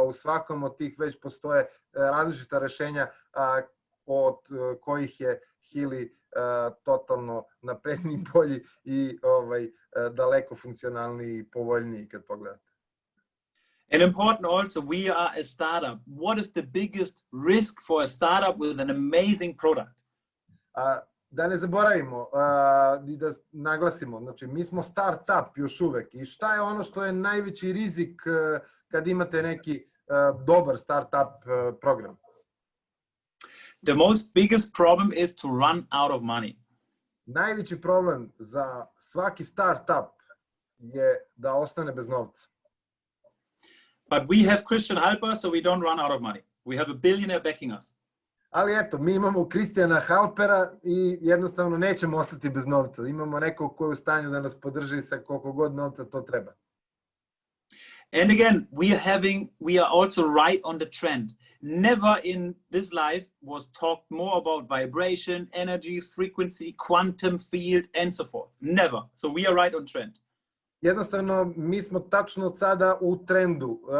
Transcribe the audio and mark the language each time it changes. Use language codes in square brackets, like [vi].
[sr] U svakom od tih već postoje različita rešenja od kojih je Healy totalno napredniji, bolji i daleko funkcionalniji i povoljniji kad pogledate. [en] And important also, we are a startup. What is the biggest risk for a startup with an amazing product? [sr] Da ne zaboravimo i da naglasimo, znači mi smo startup još uvek. I šta je ono što je najveći rizik kad imate neki dobar startup program? [en] The most biggest problem is to run out of money. [sr] Najveći problem za svaki startup je da ostane bez novca. [en] But we have Christian Halper, so we don't run out of money. We have a billionaire backing us. [sr] Ali eto, mi imamo Kristijana Halpera i jednostavno nećemo ostati bez novca. Imamo nekog koji je u stanju da nas podrži sa koliko god novca to treba. [en] And again, we are also right on the trend. Never in this life was talked more about vibration, energy, frequency, quantum field, and so forth. Never. So we are right on trend. [sr] Jednostavno, mi smo tačno od sada u trendu.